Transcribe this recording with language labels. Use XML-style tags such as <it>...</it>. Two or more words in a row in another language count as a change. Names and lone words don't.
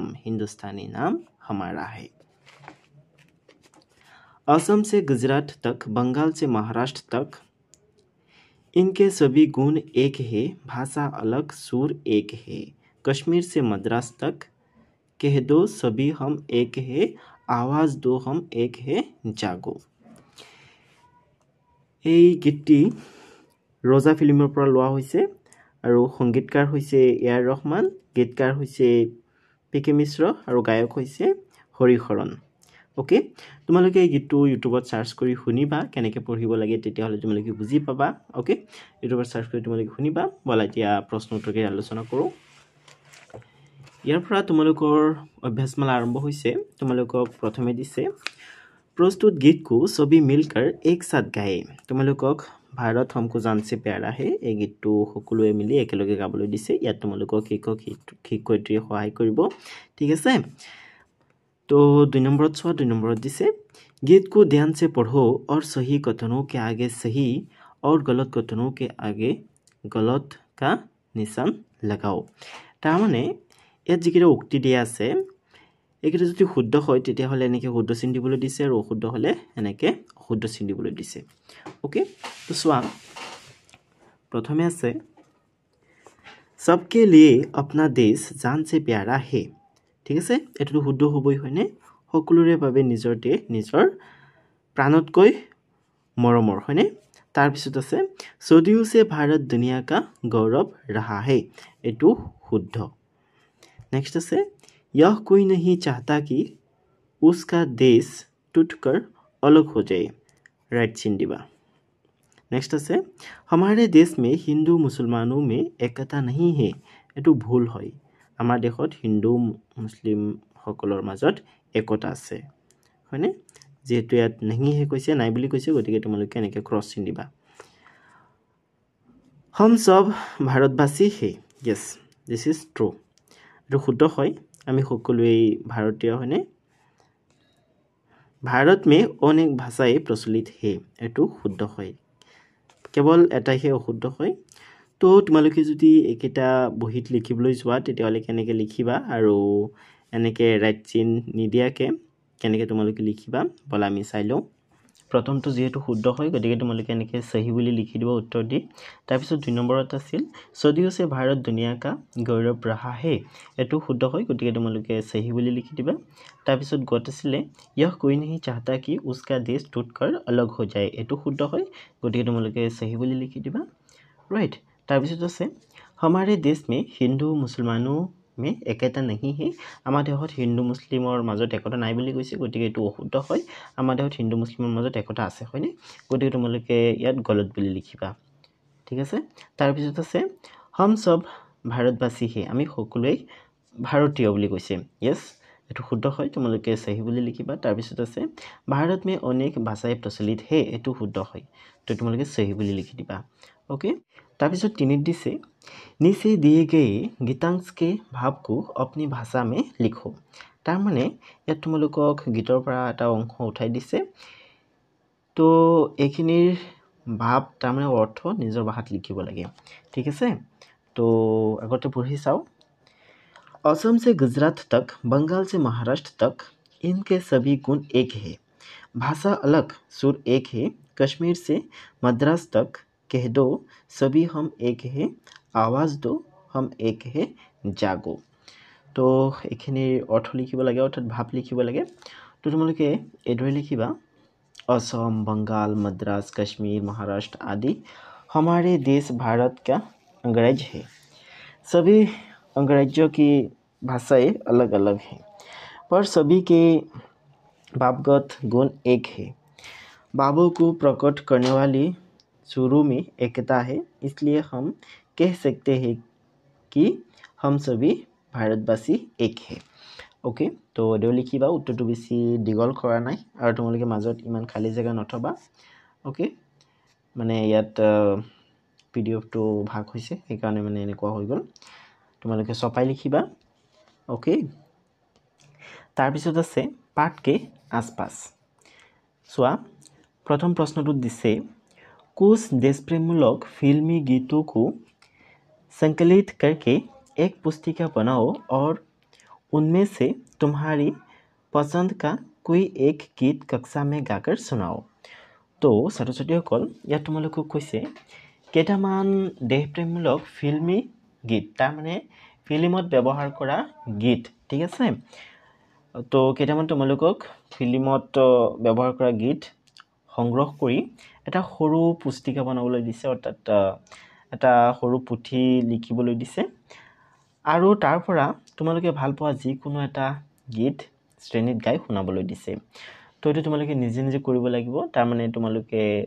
<hi>हिंदुस्तानी नाम हमारा है। असम से गुजरात तक, बंगाल से महाराष्ट्र तक, इनके सभी गुण एक है, भाषा अलग सुर एक है, कश्मीर से मद्रास तक, कह दो सभी हम एक है, आवाज दो हम एक है, जागो।</hi> <as>এই গীতটি ৰজা ফিল্মৰ পৰা লোৱা হৈছে আৰু সংগীতকাৰ হৈছে এ.আৰ. ৰহমান, গীতকাৰ হৈছে পি.কে. মিশ্ৰ আৰু গায়ক হৈছে হৰিহৰণ। ওকে, তোমালোকে এই গীতটো ইউটিউবত চাৰ্চ কৰি শুনিবা, কেনেকৈ পঢ়িব লাগে তেতিয়াহ'লে তোমালোকে বুজি পাবা। ওকে, ইউটিউবত চাৰ্চ কৰি তোমালোকে শুনিবা। বলা এতিয়া প্ৰশ্ন উত্তৰকে আলোচনা কৰোঁ। ইয়াৰ পৰা তোমালোকৰ অভ্যাসমালা আৰম্ভ হৈছে। তোমালোকক প্ৰথমে দিছে</as> <hi>प्रस्तुत गीत को सभी मिलकर एक साथ गाए।</hi> <as>তোমালোকক</as> <hi>भारत हमको जान से प्यारा है</hi> <as>এই গীতটো সকলোৱে মিলি একেলগে গাবলৈ দিছে। ইয়াত তোমালোকক শিক্ষয়িত্ৰীয়ে সহায় কৰিব, ঠিক আছে। তো 2 নম্বৰত চোৱা, 2 নম্বৰত দিছে</as> <hi>गीत को ध्यान से पढ़ो और सही कथनों के आगे सही और गलत कथनों के आगे गलत का निशान लगाओ।</hi> <as>তাৰমানে ইয়াত যিকেইটা উক্তি দিয়া আছে এইকেইটা যদি শুদ্ধ হয় তেতিয়াহ'লে এনেকৈ শুদ্ধ চিন দিবলৈ দিছে আৰু অশুদ্ধ হ'লে এনেকৈ অশুদ্ধ চিন দিবলৈ দিছে। ওকে, তো চোৱা প্ৰথমে আছে</as> <hi>सबके लिए अपना देश जान से प्यारा है।</hi> <as>ঠিক আছে, এইটো শুদ্ধ হ'বই হয়নে? সকলোৰে বাবে নিজৰ দেশ নিজৰ প্ৰাণতকৈ মৰমৰ হয়নে? তাৰপিছত আছে</as> <hi>सदियों से भारत दुनिया का गौरव रहा है,</hi> <as>এইটো শুদ্ধ।</as> <hi>नेक्स्ट আছে यह कोई नहीं चाहता कि उसका देश टूटकर अलग हो जाए,</hi> <as>ৰাইট চিন দিবা।</as> <hi>नेक्स्ट আছে हमारे देश में हिंदू मुसलमानों में एकता नहीं है,</hi> <as>এইটো ভুল হয়। আমাৰ দেশত হিন্দু মুছলিম সকলৰ মাজত একতা আছে হয়নে? যেহেতু ইয়াত</as> <hi>नहीं है</hi> <as>কৈছে, নাই বুলি কৈছে, গতিকে তোমালোকে এনেকৈ ক্ৰছ চিন দিবা।</as> <hi>हम सब भारतवासी है,</hi> <en>yes this is true,</en> <as>এইটো শুদ্ধ হয়। আমি সকলোৱেই ভাৰতীয় হয়নে? भारत में अनेक भाषाएं प्रचलित है, এইটো শুদ্ধ হয়। কেৱল এটাইহে অশুদ্ধ হয়। তো তোমালোকে যদি এইকেইটা বহীত লিখিবলৈ যোৱা তেতিয়াহ'লে কেনেকৈ লিখিবা আৰু এনেকৈ ৰাইট চিন নিদিয়াকৈ কেনেকৈ তোমালোকে লিখিবা বলা আমি চাই লওঁ। প্ৰথমটো যিহেতু শুদ্ধ হয় গতিকে তোমালোকে এনেকৈ সহি বুলি লিখি দিব উত্তৰ দি। তাৰপিছত 2 নম্বৰত আছিল</as> <hi>सदियों से भारत दुनिया का गौरव रहा है,</hi> <as>এইটো শুদ্ধ হয় গতিকে তোমালোকে সহি বুলি লিখি দিবা। তাৰপিছত গত আছিলে</as> <hi>यह कोई नहीं चाहता कि उसका देश टूटकर अलग हो जाए,</hi> <as>এইটো শুদ্ধ হয় গতিকে তোমালোকে সহি বুলি লিখি দিবা, ৰাইট। তাৰপিছত আছে</as> <hi>हमारे देश में हिंदू मुसलमानों में एकता नहीं है,</hi> <as>আমাৰ দেশত হিন্দু মুছলিমৰ মাজত একতা নাই বুলি কৈছে গতিকে এইটো অশুদ্ধ হয়। আমাৰ দেশত হিন্দু মুছলিমৰ মাজত একতা আছে হয়নে? গতিকে তোমালোকে ইয়াত গলত বুলি লিখিবা, ঠিক আছে। তাৰপিছত আছে</as> <hi>हम सब भारतवासी है,</hi> <as>আমি সকলোৱেই ভাৰতীয় বুলি কৈছে, য়েছ এইটো শুদ্ধ হয়, তোমালোকে সহি বুলি লিখিবা। তাৰপিছত আছে</as> <hi>भारत में अनेक भाषाएं प्रचलित है,</hi> <as>এইটো শুদ্ধ হয়, তো তোমালোকে সহি বুলি লিখি দিবা।</as> <hi>ओके,</hi> <as>তাৰপিছত 3 দিছে</as> <hi>नीचे दिए गए गीतांश के भाव को अपनी भाषा में लिखो।</hi> <as>তাৰমানে ইয়াত তোমালোকক গীতৰ পৰা এটা অংশ উঠাই দিছে, তো এইখিনিৰ ভাৱ তাৰমানে অৰ্থ নিজৰ ভাষাত লিখিব লাগে, ঠিক আছে। তো আগতে পঢ়ি চাওঁ।</as> <hi>असम से गुजरात तक, बंगाल से महाराष्ट्र तक, इनके सभी गुण एक है, भाषा अलग सुर एक है, कश्मीर से मद्रास तक, कह दो सभी हम एक है, आवाज़ दो हम एक है, जागो।</hi> <as>তো এইখিনিৰ অৰ্থ লিখিব লাগে অৰ্থাৎ ভাৱ লিখিব লাগে তো তোমালোকে এইদৰে লিখিবা</as> <hi>असम बंगाल मद्रास कश्मीर महाराष्ट्र आदि हमारे देश भारत का अंग्रेज है सभी अंग्रेजों की भाषाएं अलग अलग हैं पर सभी के भावगत गुण एक है भावों को प्रकट करने वाली शुरू में एकता है इसलिए हम कह सकते हैं कि हम सभी भारतवासी एक है ओके तो</hi> <as>এইটো লিখিবা উত্তৰটো বেছি দীঘল কৰা নাই আৰু তোমালোকে মাজত ইমান খালী জেগা নথবা ওকে মানে ইয়াত পিডিএফটো ভাগ হৈছে সেইকাৰণে মানে এনেকুৱা হৈ গ'ল তোমালোকে ছপাই লিখিবা ওকে তাৰপিছত আছে</as> <hi>पाठ के आसपास चुआ प्रथम प्रश्नটো दिसे कुछ देशप्रेममूलक फिल्मी गीतों को संकलित करके एक पुस्तिका बनाओ और उनमें से तुम्हारी पसंद का कोई एक गीत कक्षा में गाकर सुनाओ तो ছাত্ৰ</hi> <as>ছাত্ৰীসকল ইয়াত তোমালোকক কৈছে কেইটামান দেশপ্ৰেমমূলক ফিল্মি গীত তাৰ মানে ফিল্মত ব্যৱহাৰ কৰা গীত ঠিক আছে তো কেইটামান তোমালোকক ফিল্মত ব্যৱহাৰ কৰা গীত সংগ্ৰহ কৰি এটা সৰু পুস্তিকা বনাবলৈ দিছে অৰ্থাৎ এটা সৰু পুথি লিখিবলৈ দিছে আৰু তাৰ পৰা তোমালোকে ভাল পোৱা যিকোনো এটা গীত শ্ৰেণীত গাই শুনাবলৈ দিছে তো এইটো তোমালোকে নিজে নিজে কৰিব লাগিব তাৰ মানে তোমালোকে</as>